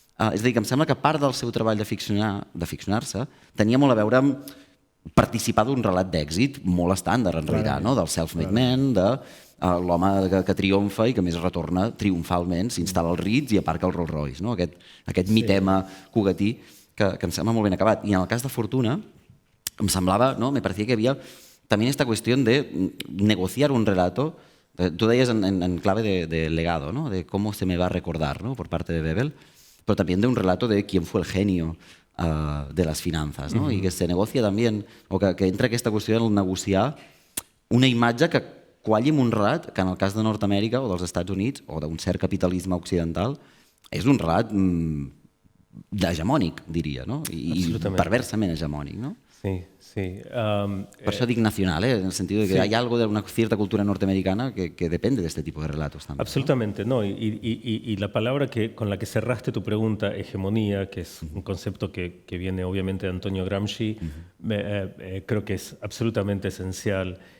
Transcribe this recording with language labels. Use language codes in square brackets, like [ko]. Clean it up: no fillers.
[ca] És a dir, que em sembla que part del seu treball de ficcionar-se tenia molt a veure amb participar d'un relat d'èxit molt estàndard, en realitat, no? Del self-made man, de l'home que triomfa i que més retorna triomfalment, s'instal·la al Ritz i aparca el Rolls Royce. No? Aquest mitema cugatí que em sembla molt ben acabat. I en el cas de Fortuna, em semblava, [es] me parecía que había también esta cuestión de negociar un relato Tú deies en clave de legado, ¿no? De cómo se me va a recordar, ¿no? Por parte de Bebel, pero también de un relato de quién fue el genio de las finanzas, no? [ca] I que se negocia també, o que entra aquesta qüestió del negociar una imatge que qualli amb un relat que en el cas de Nord-Amèrica o dels Estats Units o d'un cert capitalisme occidental és un relat hegemònic, diria, no? I perversament hegemònic, no? Sí, sí. [es] Por eso digo nacional, en el sentido de que hay algo de una cierta cultura norteamericana que depende de este tipo de relatos también. Absolutamente, ¿no? Y la palabra con la que cerraste tu pregunta, hegemonía, que es un concepto que viene obviamente de Antonio Gramsci, creo que es absolutamente esencial.